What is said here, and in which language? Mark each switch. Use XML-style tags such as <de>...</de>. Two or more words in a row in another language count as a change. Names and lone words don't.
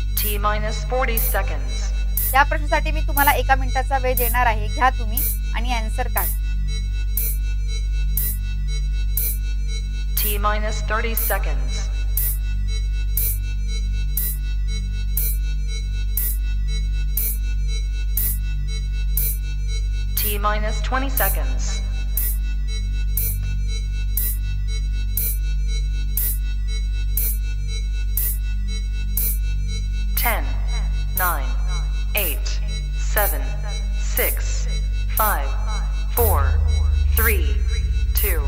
<en>T minus 40 seconds.</en> <mr>या प्रश्नासाठी मी तुम्हाला 1 मिनिटाचा वेळ देणार आहे. घ्या तुम्ही आणि आन्सर काढा.</mr> <en>T minus 30 seconds. T minus 20 seconds. Ten, 9, 8, 7, 6, 5, 4, 3, 2.</en>